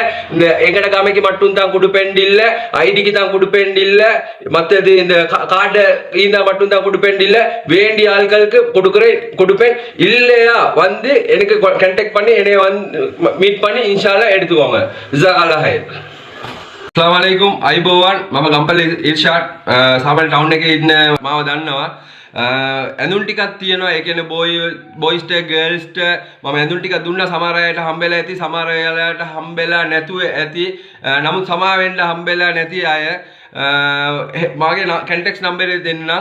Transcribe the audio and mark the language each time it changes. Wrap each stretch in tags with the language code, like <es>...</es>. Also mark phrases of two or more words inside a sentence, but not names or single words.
<ta>இந்த எங்கட காமைக்கு மட்டும் தான் கொடுப்பேன் இல்லை, ஐடிக்கு தான் கொடுப்பேன் இல்லை, மற்றது இந்த கார்டை ஈந்தா மட்டும் தான் கொடுப்பேன் இல்லை. வேண்டிய ஆட்களுக்கு கொடுப்பேன். இல்லையா வந்து எனக்கு கான்டாக்ட் பண்ணி என்னைய வந்து மீட் பண்ணி இன்ஷால்லா எடுத்துக்கோங்க.</ta> <ar>جزاك الله خير. السلام عليكم</ar> <si>ආයුබෝවන් මම ගම්පල ඉර්ෂාද් සබල් ටවුන් එකේ ඉන්න මාව දන්නවා. ඇඳුම් ටිකක් තියෙනවා. ඒ කියන්නේ බොයිස්ට ගර්ල්ස්ට මම ඇඳුම් ටිකක් දුන්නා. සමහර අයට හම්බෙලා ඇති, සමහර අයට හම්බෙලා නැතුව ඇති. නමුත් සමා වෙන්න හම්බෙලා නැති අය මාගේ කන්ටැක්ට් නම්බරේ දෙන්නම්.</si>